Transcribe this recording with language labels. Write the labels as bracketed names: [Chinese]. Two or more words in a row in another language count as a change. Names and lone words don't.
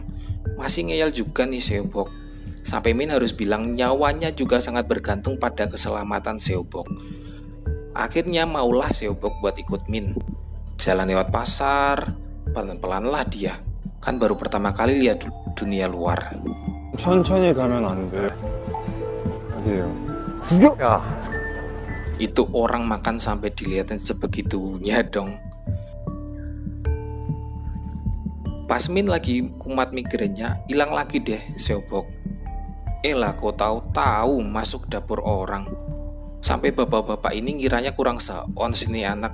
[Indonesian] Masih ngeyel juga nih Seobok. Sampai Min harus bilang nyawanya juga sangat bergantung pada keselamatan Seobok. Akhirnya maulah Seobok buat ikut Min. Jalan lewat pasar, pelan-pelan lah dia. Kan baru pertama kali lihat dunia luar. [Korean] 천천히 가면 안 돼. 아니에요. 야, [Indonesian] Itu orang makan sampai dilihatin sebegitunya dong. Pas Min lagi kumat migrainnya, hilang lagi deh Seobok. Lah kok tahu-tahu masuk dapur orang. Sampai bapak-bapak ini ngiranya kurang seons ini anak.